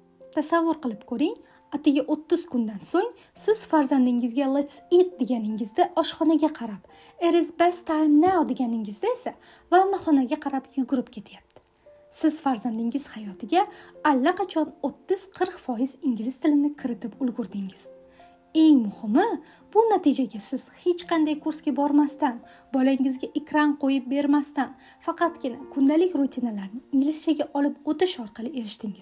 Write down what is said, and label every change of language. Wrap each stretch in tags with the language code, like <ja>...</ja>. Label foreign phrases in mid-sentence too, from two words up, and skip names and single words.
<uz>Tasavvur qilib ko'ring, atigi 30 kundan so'ng siz farzandingizga</uz> <en>let's eat</en> <uz>deganingizda oshxonaga qarab,</uz> <en>it is best time now</en> <uz>deganingizda esa vannaxonaga qarab yugurib ketyapti. Siz farzandingiz hayotiga allaqachon 30-40% ingliz tilini kiritib ulgurdingiz. Eng muhimi, bu natijaga siz hech qanday kursga bormasdan, bolangizga ekran qo'yib bermasdan, faqatgina kundalik rutinalarni inglizchaga olib o'tish orqali erishdingiz.</uz>